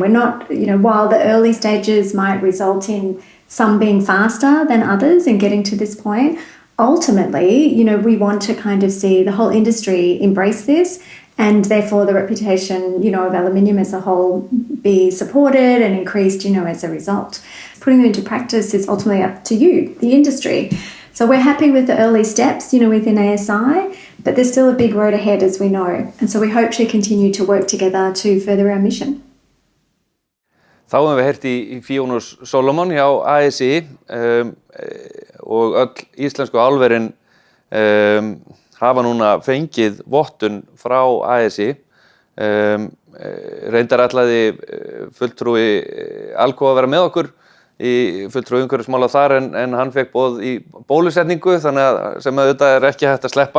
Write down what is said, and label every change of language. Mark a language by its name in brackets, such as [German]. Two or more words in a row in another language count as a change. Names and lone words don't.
[English] We're not, while the early stages might result in some being faster than others in getting to this point, ultimately, we want to kind of see the whole industry embrace this, and therefore the reputation, of aluminium as a whole be supported and increased, as a result. Putting them into practice is ultimately up to you, the industry. So we're happy with the early steps, within ASI, but there's still a big road ahead, as we know. And so we hope to continue to work together to further our mission. [Icelandic] Þá höfum við heyrt í Fiona hjá ASI og öll íslensku álverin hafa núna fengið vottun frá ASI. Reyndar ætlaði fulltrúi Alcoa að vera með okkur í fulltrúi umhverfismála þar en hann fekk boð í bólusetningu þannig að sem auðvitað ekki hægt að sleppa.